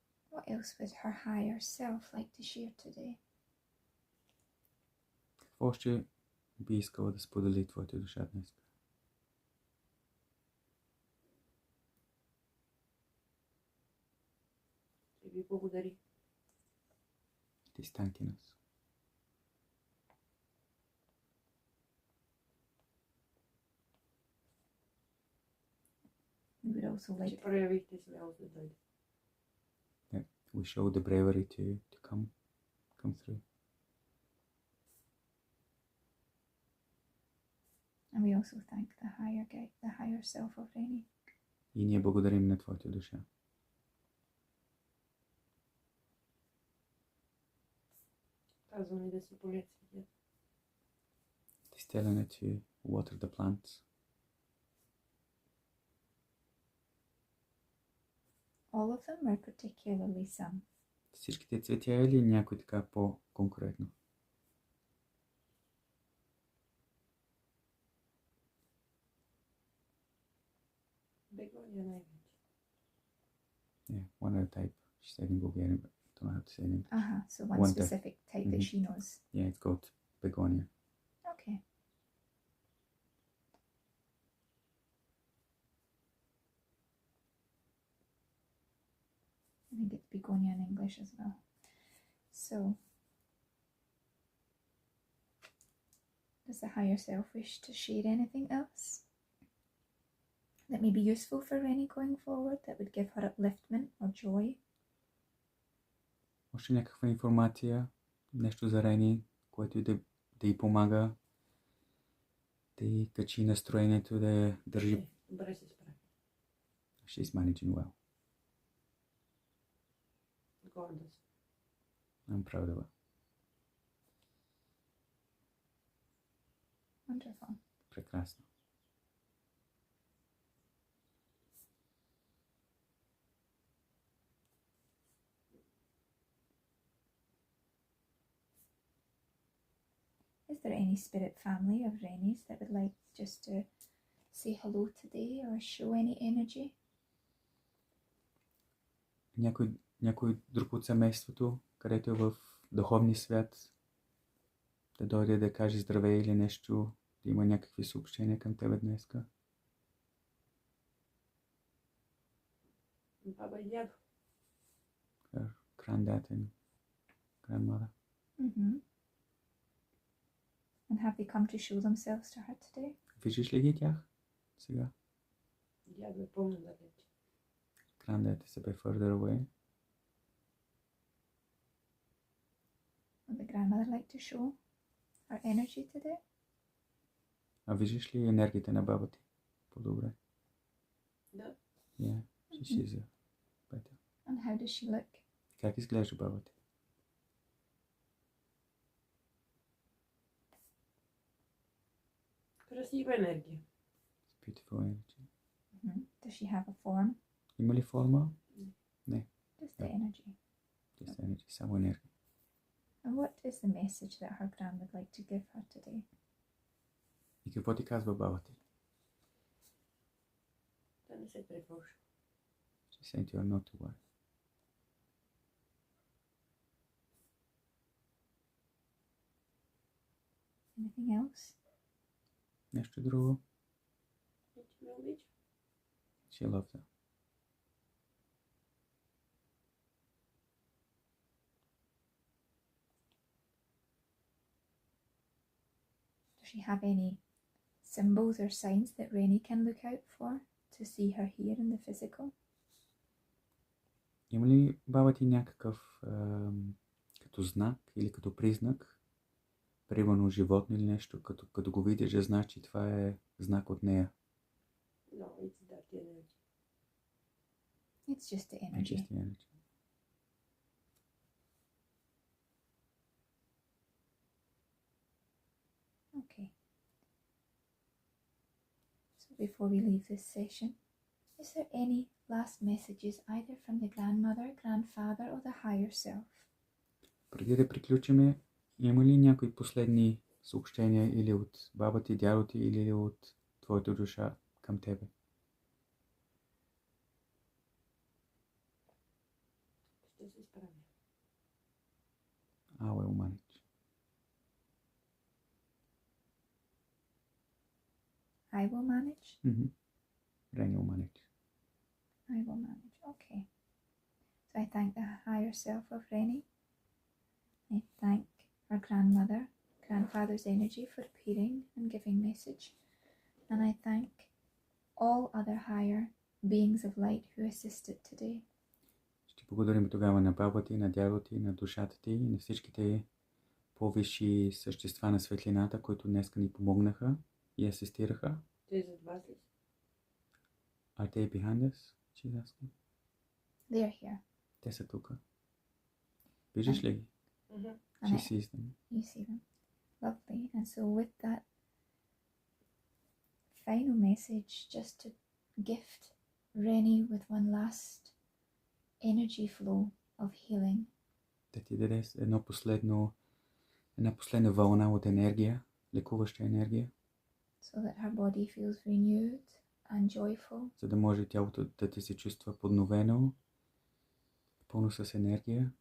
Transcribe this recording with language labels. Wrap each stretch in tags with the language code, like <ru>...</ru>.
<en>What else would her higher self like to share today?</en> <bg>Какво ще би искала да сподели твоята душа днес? И ви благодари. Distantinas.</bg> <en>We would also</en> <bg>Че</bg> <en>like</en> <bg>проявихте смелост да дойде.</bg> <en>We show the bravery to come through. and we also thank the higher guide, the higher self of Reni.</en> <bg>И ние благодарим на Твоята душа. Казва ни да си полят цветята.</bg> <en>He's telling it to water the plants. All of them or particularly some?</en> <bg>Всичките цветя или някой така по-конкретно? Бегония най-вече.</bg> <en>Yeah, one other type. She said in Bulgarian, but I don't know how to say it in English. So one One type. specific type that she knows. Yeah, it's called begonia. Okay. I think it's begonia in English as well. So, does the higher self wish to share anything else that may be useful for Reni going forward, that would give her upliftment or joy?</en> <bg>Още някаква информация, нещо за Рени, което да й помага, да й качи настроението, да я държи. Добре се справи.</bg> <en>She's managing well.</en> <bg>Горда си.</bg> <en>I'm proud of her. Wonderful.</en> <bg>Прекрасно.</bg> <en>Is there any spirit family of Reni's that would like just to say hello today or show any energy?</en> <bg>Някой друг от семейството, където е в духовния свят, да дойде да каже здравей или нещо, да има някакви съобщения към тебе днеска? Баба и дядо.</bg> <en>Her granddad and grandmother. Mm-hmm. And have they come to show themselves to her today?</en> <bg>Виждаш ли ги тях сега? Дядо е пълно далеч.</bg> <en>Granddad is a bit further away. Would the grandmother like to show her energy today?</en> <bg>А виждаш ли енергията на баба ти? По-добре. Да.</bg> <en>Yeah, she sees it better. And how does she look?</en> <bg>Как изглежда баба ти? Красива енергия.</bg> <en>It's beautiful energy. Mm-hmm. Does she have a form?</en> <bg>Има ли форма?</bg> <en>Just the energy. Just energy,</en> <bg>само енергия.</bg> <en>And what is the message that her grand would like to give her today?</en> <bg>И какво ти казва баба ти? Да не се тревожи.</bg> <en>She said you are not to worry. Anything else?</en> <bg>Нещо друго? Че ме обича.</bg> <en>She loves her. Does she have any symbols or signs that Reni can look out for to see her here in the physical?</en> <bg>Има ли баба ти някакъв като знак или като признак, примерно животно или нещо, като го видиш, да знаеш, че това е знак от нея?</bg> <en>No, it's that energy. It's just the energy. Just the energy. Okay. So before we leave this session, is there any last messages either from the grandmother, grandfather or the higher self?</en> <bg>Преди да приключиме, има ли някои последни съобщения или от баба ти, дядо ти, или от твоята душа към тебе? Ще се справя.</bg> <en>I will manage. I will manage. Reni will manage. I will manage. Okay. So I thank the higher self of Reni I thank our grandmother, grandfather's energy for appearing and giving message. And I thank all other higher beings of light who assisted today.</en> <bg>Ще благодарим тогава на баба ти, на дядо ти, на душата ти и на всичките по-висши същества на светлината, които днес ни помогнаха и асистираха. Те зад вас ли са?</bg> <en>Are they behind us? She's asking. They are here.</en> <bg>Те са тук. Виждаш ли ги? Мгм.</bg> <en>And She I, sees them. you see them. Lovely. And so with that final message, just to gift Rennie with one last energy flow of healing.</en> <bg>Да ти даде една последна вълна от енергия, лекуваща енергия,</bg> <en>So that her body feels renewed and joyful.</en> <bg>за да може тялото да ти се чувства подновено, пълно с енергия,</bg>